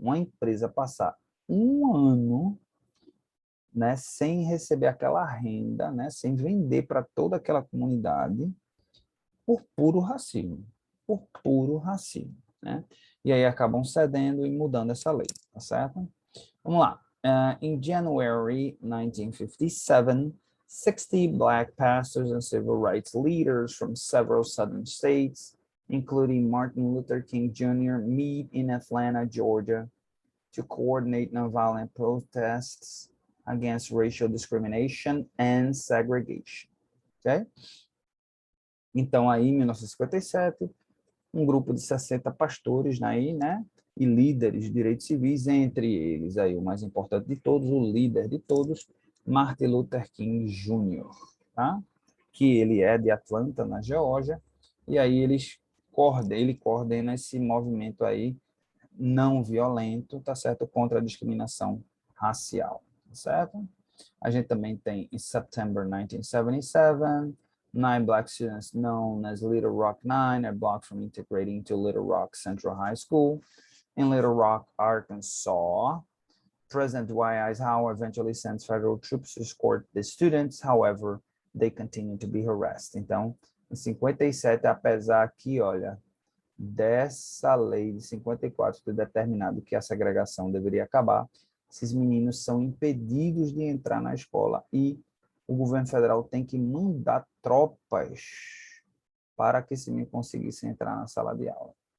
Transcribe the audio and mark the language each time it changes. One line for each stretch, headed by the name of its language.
Portuguese: Uma empresa passar um ano, né, sem receber aquela renda, né, sem vender para toda aquela comunidade, por puro racismo. Por puro racismo, né? E aí acabam cedendo e mudando essa lei, tá certo? Vamos lá.
English: In January 1957, 60 black pastors and civil rights leaders from several southern states, including Martin Luther King Jr., meet in Atlanta, Georgia, to coordinate nonviolent protests against racial discrimination and segregation. Okay?
Portuguese: Então, aí, em 1957, um grupo de 60 pastores aí, né, e líderes de direitos civis, entre eles aí o mais importante de todos, o líder de todos, Martin Luther King Jr., tá? Que ele é de Atlanta, na Geórgia, e aí ele coordena esse movimento aí não violento, tá certo, contra a discriminação racial, tá certo? A gente também tem, em
English: September 1977, 9 black students known as Little Rock Nine are blocked from integrating into Little Rock Central High School in Little Rock, Arkansas. President Dwight Eisenhower eventually sends federal troops to escort the students, however, they continue to be harassed.
Portuguese: Então, em 57, apesar que, olha, dessa lei de 54 ter determinado que a segregação deveria acabar, esses meninos são impedidos de entrar na escola e o governo federal tem que mandar tropas para que esse menino conseguisse entrar na sala de aula.